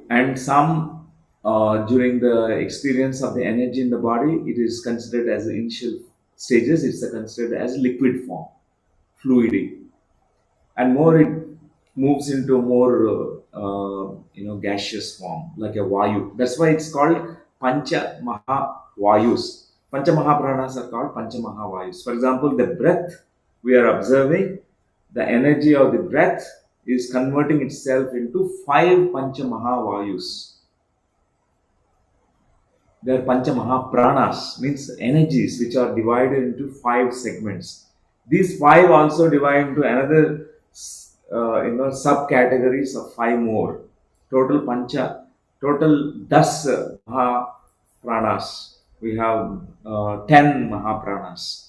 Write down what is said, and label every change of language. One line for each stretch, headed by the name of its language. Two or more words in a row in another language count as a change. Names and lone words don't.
English: And some, during the experience of the energy in the body, it is considered as the initial stages, it's considered as liquid form, fluidy. And more it moves into more gaseous form like a vayu. That's why it's called
Sanskrit: पञ्च महा वायु. पञ्च महा प्राण
English: are called
Sanskrit: पञ्च महा वायु.
English: For example, the breath we are observing, the energy of the breath is converting itself into 5
Sanskrit: पञ्च महा वायु.
English: They are
Sanskrit: पञ्च महा प्राण,
English: means energies which are divided into 5 segments. These 5 also divide into another subcategories of 5 more. Total 10
Sanskrit: महा प्राण.
English: We have 10
Sanskrit: महा प्राण.